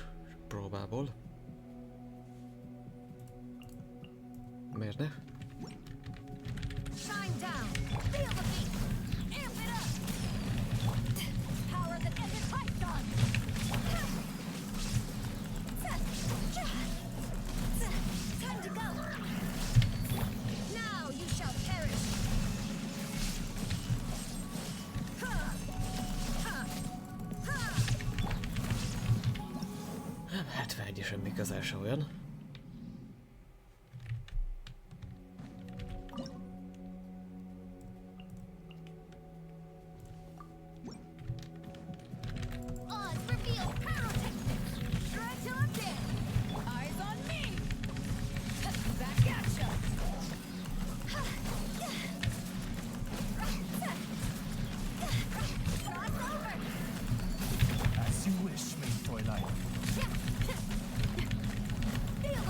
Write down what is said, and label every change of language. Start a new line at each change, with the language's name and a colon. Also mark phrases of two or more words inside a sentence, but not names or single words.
Hungarian: Próbából. Miért ne?
English: Shine down. Feel the beat. Amp it up. Power that ended Python. Time to go. Now you shall perish.
Hungarian: Nem, 71 semmi közel se olyan.
English: Oz, reveal pyrotechnics. Shred till I'm dead. Eyes on me. Back at ya. Cross over. As you wish,
German: mein Fräulein.